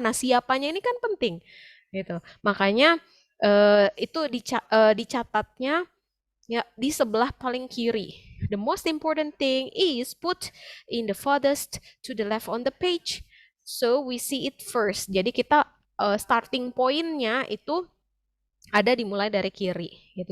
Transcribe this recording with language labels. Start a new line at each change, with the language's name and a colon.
Indonesian: Nah, siapanya ini kan penting gitu. Makanya itu dicatatnya ya di sebelah paling kiri.
English: The most important thing is put in the farthest to the left on the page. So we see it first.
Indonesian: Jadi kita starting pointnya itu ada dimulai dari kiri gitu.